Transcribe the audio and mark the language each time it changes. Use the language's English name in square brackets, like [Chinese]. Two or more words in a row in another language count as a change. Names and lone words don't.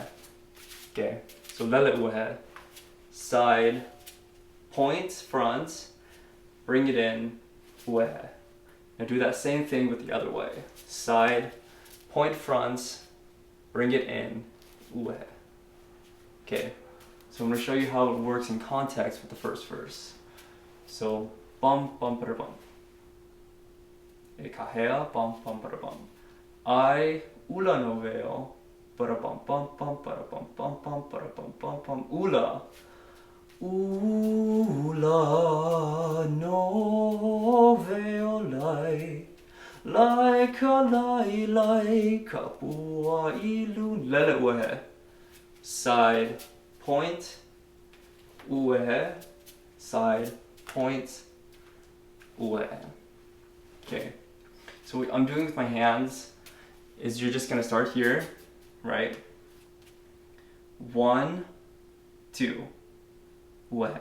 [English] Okay, so [Hawaiian] lele wehe, [English] side, point, front, bring it in, wehe. Now do that same thing with the other way. Side, point, front, bring it in, wehe. Okay, so I'm going to show you how it works in context with the first verse. So, bum, bum, ba bum. [Hawaiian] E kahea, bum, bum, ba bum. I, ula no weo, ba bum, bum, bum, ba bum, bum, bum, ba bum, bum, bum. Ula. Ula no weo lae. Laika lai kapua ilu lele uehe. [English] Side, point, uehe. Side, point, uehe. Okay, so what I'm doing with my hands is you're just gonna start here, right? 1, 2, uehe.